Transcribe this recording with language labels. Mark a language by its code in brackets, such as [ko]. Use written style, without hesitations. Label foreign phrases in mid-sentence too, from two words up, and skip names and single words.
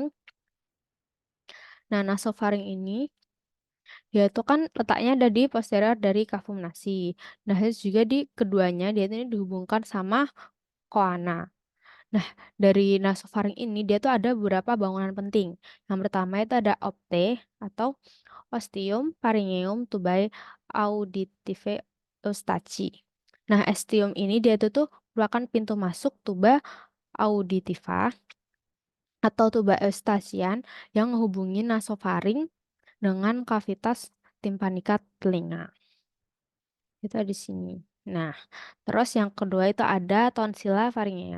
[id] Nah, nasofaring ini dia itu kan letaknya ada di posterior dari [la] cavum nasi. [id] Nah, terus juga di keduanya dia ini dihubungkan sama koana. Nah, dari nasofaring ini dia tuh ada beberapa bangunan penting. Yang pertama itu ada opte atau [la] ostium pharyngeum tubae auditive eustachi. [id] Nah, ostium ini dia itu tuh merupakan pintu masuk [la] tuba auditiva [id] atau tuba eustachian yang menghubungi nasofaring dengan kavitas timpanika telinga. Itu di sini. Nah, terus yang kedua itu ada [la] tonsilla faringea.